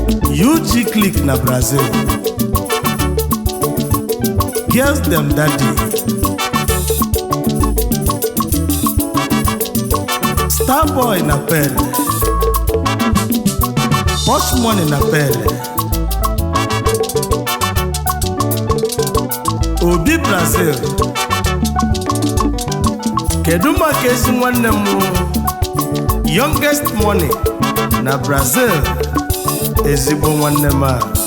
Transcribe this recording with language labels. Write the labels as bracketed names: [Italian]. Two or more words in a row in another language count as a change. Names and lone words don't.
[Igbo] U G Click na Brazil. Girls Dem Daddy. Starboy na Pele. Posh Money na Pele. Obi Brazil. Kedu maka ezi nwanne m, [English] youngest money [Igbo] na Brazil? Ezigbo nwanne m a.